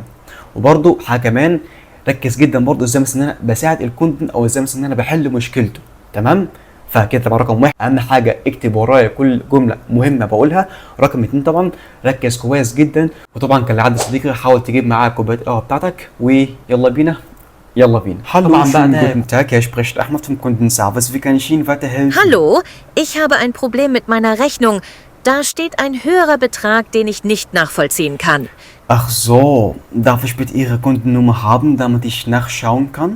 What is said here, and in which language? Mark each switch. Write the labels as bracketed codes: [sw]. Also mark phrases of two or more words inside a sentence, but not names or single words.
[ar] وبرضه حاجه كمان ركز جدا برضه ازاي مثلا ان انا بساعد الكونتنت او ازاي مثلا ان انا بحل مشكلته. تمام؟ فكده طبعا رقم واحد اهم حاجه اكتب ورايا كل جمله مهمه بقولها. رقم اتنين طبعا ركز كويس جدا، وطبعا كالعاده صديقي حاول تجيب معاك كوبايه القهوه بتاعتك ويلا بينا. يلا بينا. [de] Hallo, schönen guten Tag, hier spricht Ahmed vom Kundenservice. Wie kann ich Ihnen weiterhelfen? Hallo, ich habe ein Problem mit meiner Rechnung. Da steht ein höherer Betrag, den ich nicht nachvollziehen kann. Ach so, darf ich bitte Ihre Kundennummer haben, damit ich nachschauen kann?